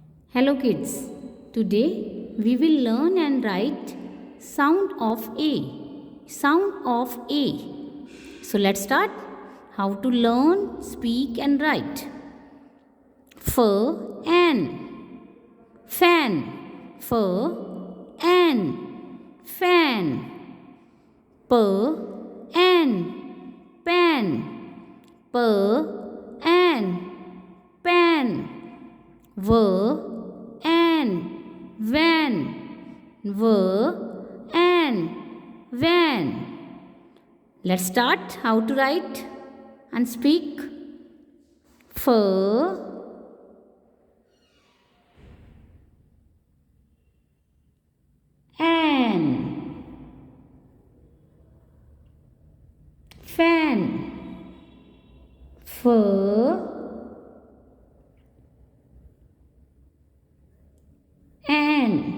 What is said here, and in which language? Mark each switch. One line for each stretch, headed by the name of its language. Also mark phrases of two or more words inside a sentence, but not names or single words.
English: Hello kids. Today we will learn and write sound of A. Sound of A. So let's start. How to learn, speak and write. Fan. Fan. Fan. Fan. Pan. Pan. Pan. Pan. And van, and van. Let's start how to write and speak. An fan, an